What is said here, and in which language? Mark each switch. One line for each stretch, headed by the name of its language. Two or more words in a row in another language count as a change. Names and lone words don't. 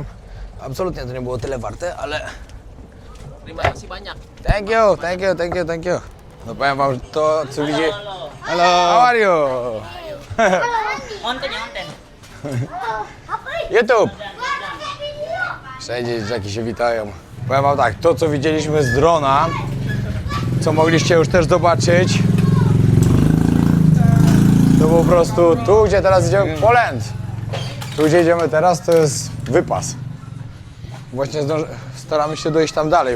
Polish: Absolutnie to nie było tyle warte, ale...
Indonesian: Terima kasih banyak.
English: Thank you, thank you, thank you, thank you.
Polish: No powiem wam, że to co widzi...
English: Hello. How are you?
Indonesian: Konten ya konten. YouTube!
Polish: Wszędzie dzieciaki się witają. Powiem wam tak, to co widzieliśmy z drona, co mogliście już też zobaczyć, to po prostu tu, gdzie teraz idziemy, Poland. Tu, gdzie idziemy teraz, to jest wypas. Właśnie staramy się dojść tam dalej.